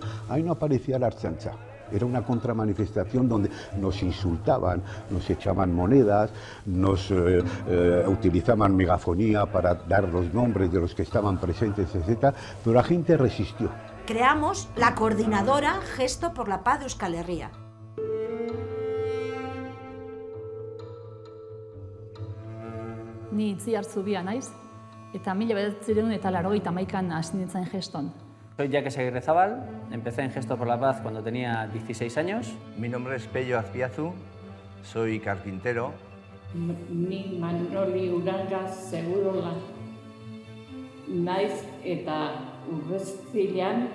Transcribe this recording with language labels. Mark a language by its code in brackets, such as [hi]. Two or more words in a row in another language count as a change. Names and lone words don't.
[es] Ahí no aparecía la Ertzaintza. Era una contramanifestación donde nos insultaban, nos echaban monedas, nos utilizaban megafonía para dar los nombres de los que estaban presentes, etc. Pero la gente resistió. Creamos la coordinadora Gesto por la Paz de Euskal Herria. [eu] Ni Itziar Zubia naiz, eta 1981an hasi nintzen geston. [es] Soy Jacques Aguirrezabal, empecé en Gesto por la Paz cuando tenía 16 años. Mi nombre es Pello Azpiazu, soy carpintero. [eu] Ni Manoli Uranga Segurola naiz eta Urreztilean.